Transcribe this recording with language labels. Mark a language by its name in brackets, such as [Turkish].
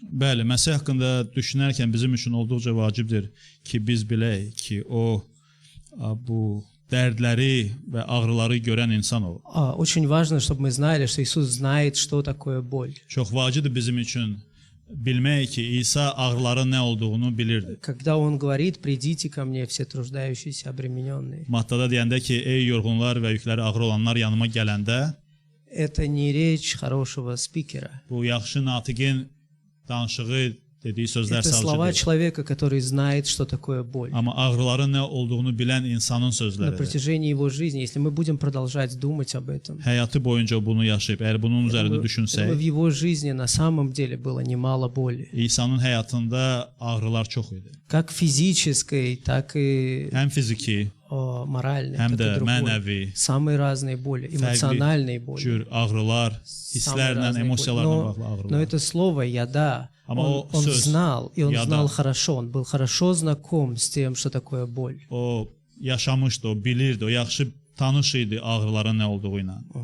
[Azerbaijani] Bəli, Məsih haqqında düşünərkən bizim üçün olduqca vacibdir ki, biz bilək ki, o bu dərdləri və ağrıları görən insan olub. [Russian] Очень важно, чтобы мы знали, что Иисус знает, что такое боль. [Azerbaijani] Çox vacibdir bizim üçün bilmək ki, İsa ağrıların nə olduğunu bilirdi. [Russian] Когда он говорит: "Придите ко мне, все труждающиеся, обремененные". [Azerbaijani] Mattada deyəndə ki, ey yorğunlar və yükləri ağır olanlar yanıma gələndə, [Russian] это не rечь хорошего спикера. [Azerbaijani] Bu yaxşı natiqin danışığı dediyi sözlər [Russian] это слова человека, который знает, что такое боль. [Azerbaijani] Amma ağrıların nə olduğunu bilən insanın sözləridir. [Russian] На протяжении его жизни, если мы будем продолжать думать об этом. [Azerbaijani] Həyatı boyunca bunu yaşayıb, əgər bunun üzərində düşünsək, [Russian] в его жизни на самом деле было немало боли. [Azerbaijani] İsa'nın həyatında ağrılar çox idi. [Russian] Как физической, так и [Azerbaijani] həm fiziki, [Russian] моральной, [Azerbaijani] həm də mənəvi, [Russian] самые разные боли, эмоциональные боли. [Azerbaijani] Cür ağrılar, hisslərlə, emosiyalarla bağlı ağrılar. [Russian] Но это слово яда. Он знал, и он знал хорошо, он был хорошо знаком с тем, что такое боль. [Azerbaijani] O yaşamışdı, o bilirdi, o yaxşı tanış idi ağrıların nə olduğu ilə.